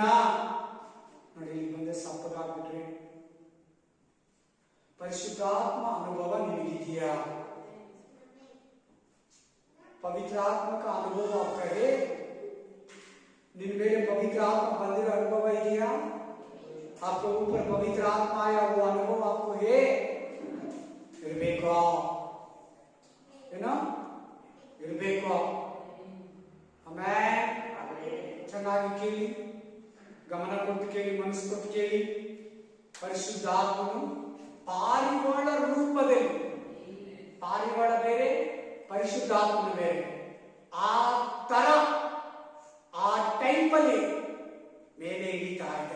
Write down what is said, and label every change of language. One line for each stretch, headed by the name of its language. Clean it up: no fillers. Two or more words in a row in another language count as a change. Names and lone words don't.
Kannada: ನೋಡಿ, ಇಲ್ಲಿ ಬಂದೆ ಸಪ್ಪಗಾಗ್ಬಿಟ್ರಿ. ಪರಿಶುದ್ಧಾತ್ಮ ಅನುಭವ ನಿಮಗಿದೆಯಾ? ಪವಿತ್ರಾತ್ಮಕ ಅನುಭವ ಆಗ್ತದೆ. ನಿನ್ನ ಮೇಲೆ ಪವಿತ್ರ ಆತ್ಮ ಬಂದಿರೋ ಅನುಭವ ಇದೆಯಾ?
Hindi: आपके ऊपर पवित्र आत्मा आया, वो अनुभव आपको है? इरबेको है ना, इरबेको.
Kannada: ಆಮೆನ್. ಚೆನ್ನಾಗಿ ಕೇಳಿ, ಗಮನ ಕೊಟ್ಟು ಕೇಳಿ, ಮನಸ್ಸು ಕೊಟ್ಟು ಕೇಳಿ. ಪರಿಶುದ್ಧಾತ್ಮನು ಪಾರಿವಾಳ ರೂಪದಲ್ಲಿ, ಪಾರಿವಾಳ ಬೇರೆ, ಪರಿಶುದ್ಧಾತ್ಮನ ಬೇರೆ. ಆ ತರ, ಆ ಟೈಪಲ್ಲಿ ಮೇಲೆ ಇಳಿತಾ ಇದ್ದಾನೆ.